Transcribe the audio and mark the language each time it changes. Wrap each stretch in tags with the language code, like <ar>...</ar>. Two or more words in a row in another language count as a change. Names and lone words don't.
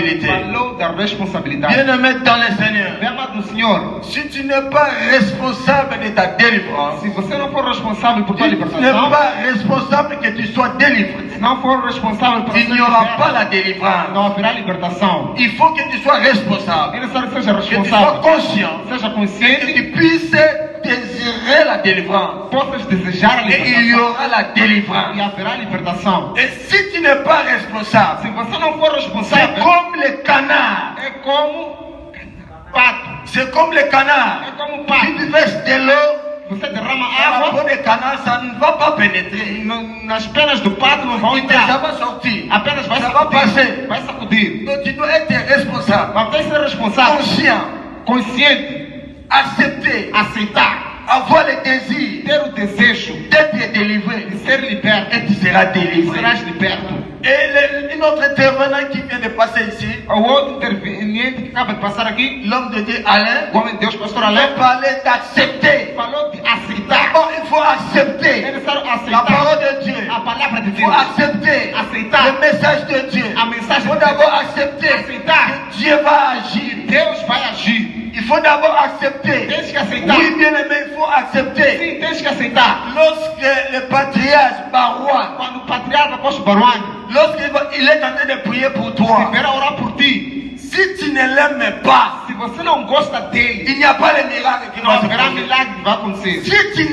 <fr>responsabilité.</fr> <pt>Falou da responsabilidade.</pt> <fr>Bien-aimé dans le Seigneur,</fr> <pt>Bem amado no Senhor,</pt> <fr>si tu n'es pas responsable de ta délivrance,</fr> <pt>se você não for responsável por tua</pt> <fr>tu n'es</fr> <pt>libertação,</pt> <fr>pas responsable que tu sois délivré,</fr> <pt>se não for responsável por</pt> <fr>il n'y aura pas la délivrance.</fr> <pt>não haverá libertação.</pt> <fr>Il faut que tu sois responsable,</fr> <pt>É necessário que seja</pt> <fr>que tu sois</fr> <pt>responsável,</pt> <fr>conscient,</fr> <pt>seja</pt> <fr>que</fr> <pt>consciente,</pt> <fr>tu puisses désirer la délivrance.</fr> <pt>possas desejar a</pt> <fr>Et il y</fr> <pt>libertação</pt> <fr>aura la délivrance.</fr> <pt>e haverá libertação.</pt> <fr>Et si tu n'es pas responsable,</fr> <pt>Se você não for</pt> <fr>c'est</fr> <pt>responsável,</pt> <fr>comme les canards.</fr> <pt>é como pato.</pt> <fr>C'est comme les canards.</fr> <pt>É como</pt> <fr>Si</fr> <pt>pato.</pt> <fr>tu verses de l'eau,</fr> <pt>Você derrama</pt> <fr>la peau</fr> <pt>água,</pt> <fr>des canards, ça ne va pas pénétrer.</fr> <pt>nas penas do pato não vão</pt> <fr>Ça</fr> <pt>entrar.</pt> <fr>va sortir.</fr> <pt>Apenas vai</pt> <fr>Ça va passer.</fr> <pt>sacudir. Vai sacudir.</pt> <fr>Donc tu dois être responsable,</fr> <pt>Mas tem que ser responsável,</pt> <fr>conscient,</fr> <pt>consciente,</pt> <fr>accepter,</fr> <pt>aceitar,</pt> <fr>avoir le désir</fr> <pt>ter o desejo</pt> <fr>d'être délivré.</fr> <pt>de ser liberto.</pt> <fr>Et tu seras délivré.</fr> <pt>Serás liberto.</pt> <fr>Et une autre intervenant qui vient de passer ici,</fr> <pt>O outro interveniente que acaba de passar aqui,</pt> <fr>l'homme de Dieu Alain,</fr> <pt>o homem de Deus, pastor</pt> <fr>il</fr> <pt>Alain,</pt> <fr>a parlé d'accepter.</fr> <pt>falou de aceitar.</pt> <fr>D'abord, il faut</fr> <pt>É</pt> <fr>accepter</fr> <pt>necessário</pt> <fr>la</fr> <pt>aceitar</pt> <fr>parole de Dieu.</fr> <pt>a palavra de</pt> <fr>Il faut</fr> <pt>Deus,</pt> <fr>accepter</fr> <pt>aceitar</pt> <fr>le message de Dieu.</fr> <pt>a</pt> <fr>Il</fr> <pt>mensagem</pt> <fr>faut</fr> <pt>de</pt> <fr>d'abord</fr> <pt>Deus.</pt> <fr>accepter</fr> <pt>Aceitar.</pt> <fr>que Dieu va agir.</fr> <pt>Deus vai agir.</pt> <fr>Il faut d'abord accepter.</fr> <pt>Tens que aceitar.</pt> <fr>Oui, bien aimé, il faut accepter.</fr> <pt>Sim, tens que aceitar.</pt> <fr>Lorsque le patriarche Barouane,</fr> <pt>Quando o patriarca apóstolo Baruani</pt> <fr>lorsqu'il est en train de prier pour toi,</fr> <pt>estiver a orar por ti,</pt> <fr>si tu ne l'aimes pas,</fr> <pt>se você não gosta dele,</pt> <fr>il n'y a pas de miracle qui</fr> <pt>não</pt> <fr>va se</fr> <pt>haverá</pt> <fr>produire.</fr> <pt>milagre que vai acontecer.</pt> <fr>Si tu ne</fr>